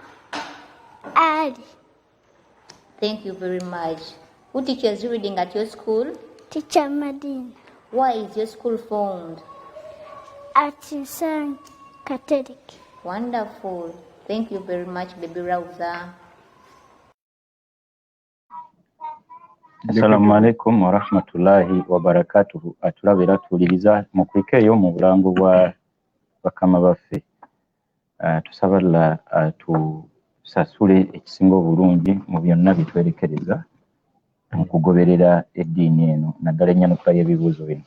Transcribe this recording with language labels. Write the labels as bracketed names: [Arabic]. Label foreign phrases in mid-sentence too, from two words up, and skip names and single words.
[English] Ali. Thank you very much. Who teaches you reading at your school? Teacher Medina. Why is your school formed? At St. Catholic. Wonderful. Thank you very much, baby Rawda. [Arabic] السلام عليكم ورحمة الله وبركاته. [Ganda] Atulabira tuliriza mu kwikeyo mu bulango bwa bakama baffe. Tusaba Allah tusasule ekisinga obulungi mu byonna bitwerekereza mu kugoberera eddiini eno naddala ennyanukula y'ebibuuzo bino.